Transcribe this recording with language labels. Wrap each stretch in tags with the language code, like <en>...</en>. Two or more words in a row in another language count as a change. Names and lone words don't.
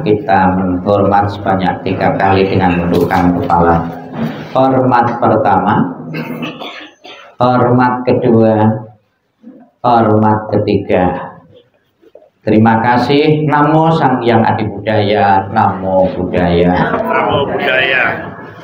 <id>Kita menghormat sebanyak 3 kali dengan menundukkan kepala. Hormat pertama, hormat kedua, hormat ketiga. Terima kasih.</id> <pi>Namo Sang Hyang Adi Budaya. Namo Buddhaya. Namo Buddhaya.</pi>